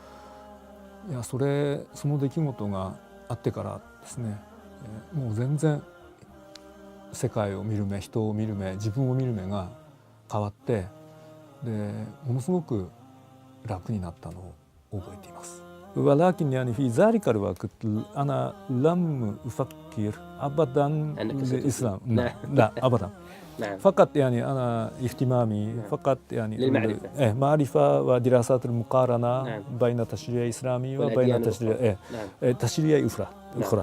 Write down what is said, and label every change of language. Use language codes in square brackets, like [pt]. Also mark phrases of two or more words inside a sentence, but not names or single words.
[ja] いやその出来事があってからですね、もう全然世界を見る目、人を見る目、自分を見る目が変わって、でものすごく楽になったのを覚えています。 [ar] ولكن يعني في ذلك الوقت أنا لم أفكر أبدا للإسلام. لا أبدا. فقط يعني أنا اهتمامي فقط يعني للمعرفة. معرفة ودراسات المقارنة بين التشريع الإسلامي وبين تشريع أخرى.